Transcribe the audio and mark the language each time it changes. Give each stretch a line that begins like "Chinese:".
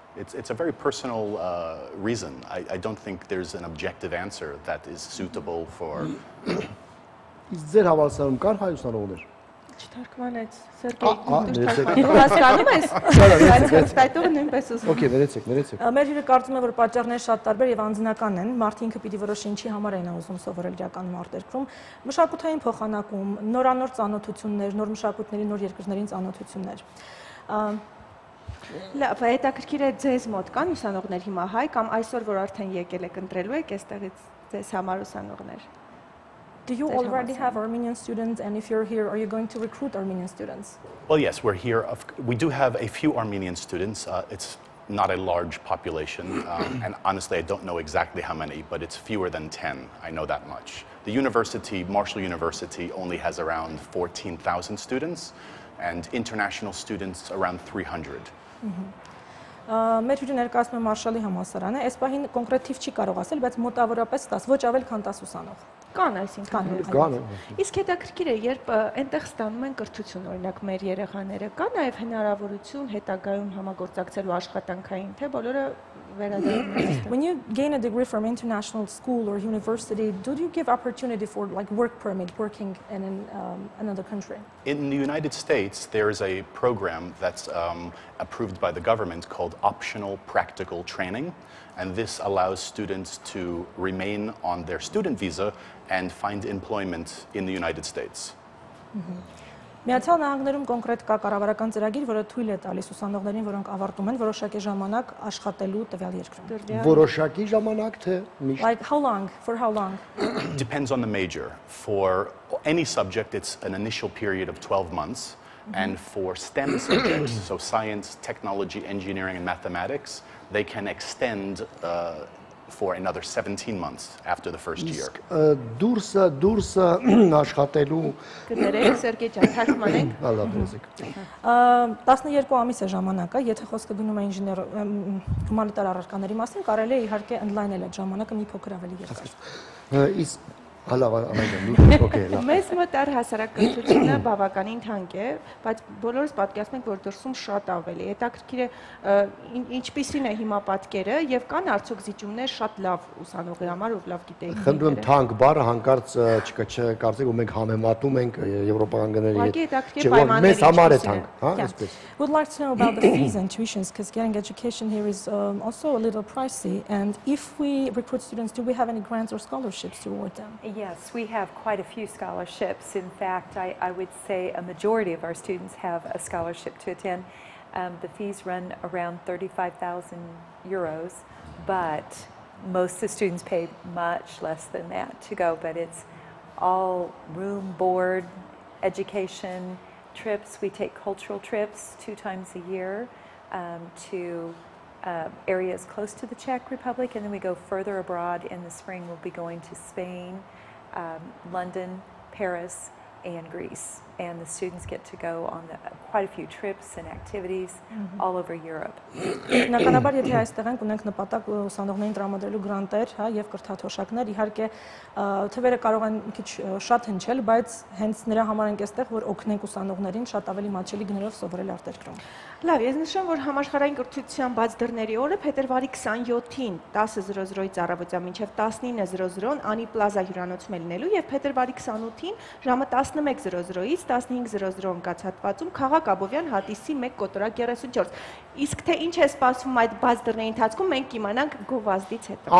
English: It's a very personal reason. I don't think there's an objective answer that is suitable for...
Armenian: Ձեր հավասարում կան հայուսանողներ։ Չթարգմանեց, Սերգեյ, դու հասկանում ես, բայց այդտեղը նույնպես ուզում։ Okay, ներեցեք։ Մեր հյուրը կարծում է, որ պատճառները շատ տարբեր եւ անձնական են։ Մարդը ինքը պիտի որոշի ինչի համար է նա ուզում սովորել իրական արտերկրում։ Մշակութային փոխանակում, նորանոր ծանոթություններ, նոր մշակույթների, նոր երկրներին ծանոթություններ։ Լավ, հետաքրքիր է ձեզ մոտ կան ուսանողներ հիմա հայ կամ այսօր որ արդեն եկել եք ընտրելու եք այստեղից ձեզ համար ուսանողներ։
English: Do you already have Armenian students, and if you're here, are you going to recruit Armenian students? Well, yes, we're here. We do have a few Armenian students. It's not a large population, and honestly, I don't know exactly how many, but it's fewer than 10. I know that much. The university, Marshall University, only has around 14,000 students, and international students around 300.
Armenian: Մեր հյուրը ներկայացնում է Մարշալի համալսարանը, այս պահին կոնկրետ թիվ չի կարող ասել, բայց մոտավորապես 10, ոչ ավել քան 10 ուսանող։ Կան, այսինքն։ Կան։ Իսկ հետաքրքիր է, երբ այնտեղ ստանում են կրթություն, օրինակ մեր երեխաները, կա նաև հնարավորություն հետագայում համագործակցելու աշխատանքային, թե բոլորը վերադառնում են։
English: When you gain a degree from international school or university, do you give opportunity for like work permit, working in another country? In the United States, there is a program that's approved by the government called optional practical training, and this allows students to remain on their student visa and find employment in the United States.
Armenian: Միացյալ Նահանգներում կոնկրետ կա կառավարական ծրագիր, որը թույլ է տալիս ուսանողներին, որոնք ավարտում են, որոշակի ժամանակ աշխատելու տվյալ երկրում։ Որոշակի ժամանակ թե միշտ։
English: Like how long? For how long? Depends on the major. For any subject, it's an initial period of 12 months. And for STEM subjects, so science, technology, engineering, and mathematics, they can extend for another 17 months after the first year.
Armenian: Դուրսը աշխատելու Կներեք, Սերգեյ ջան, թարգմանենք։ Լավ, լսեք։ 12 ամիս է ժամանակը, եթե խոսքը գնում է ինժեներ հումանիտար առարկաների մասին, կարելի է իհարկե ընդլայնել այդ ժամանակը մի փոքր ավելի երկար։ Իսկ Լավ, okay, լավ։ Մեզ մոտ առհասարակ կրթությունը բավականին թանկ է, բայց բոլորս պատկերացնում ենք, որ դրսում շատ ավելի։ Հետաքրքիր է ինչպիսին է հիմա պատկերը եւ կան արդյոք զիջումներ շատ լավ ուսանողի համար, ով լավ գիտեի։ Խնդրում եմ թանկ բառը հանկարծ չկարծեք, որ մենք համեմատում ենք եվրոպական գների հետ։ Մեզ համար է թանկ, հա, այսպես։
English: Would like to know about the fees and tuitions because getting education here is also a little pricey, and if we recruit students, do we have any grants or scholarships to award them? Yes, we have quite a few scholarships. In fact, I would say a majority of our students have a scholarship to attend. The fees run around 35,000 euros, but most of the students pay much less than that to go, but it's all room, board, education, trips. We take cultural trips 2 times a year to areas close to the Czech Republic, and then we go further abroad. In the spring, we'll be going to Spain, London, Paris, and Greece. And the students get to go on quite a few trips and activities all over Europe.
Armenian: Բնականաբար, եթե այստեղ ենք ունենք նպատակ ուսանողներին տրամադրելու գրանտեր, հա, եւ կրթաթոշակներ, իհարկե թվերը կարող են մի քիչ շատ հնչել, բայց հենց նրա համար ենք այստեղ, որ օգնենք ուսանողներին շատ ավելի մատչելի գներով սովորել արտերկրում։ Լավ, ես նշեմ, որ համաշխարհային կրթության բաց դռների օրը փետրվարի 27-ին 10:00-ից առավոտյան մինչև 19:00-ն Անի Պլազա հյուրանոցում է լինելու եւ փետրվարի 28-ին ժամը 11:00-ից 15:00 ընկած Քաղաք Աբովյան հատիսի 1/34։ Իսկ թե ինչ է սպասվում այդ բաց դռների ընթացքում, մենք կիմանանք գովազդից հետո։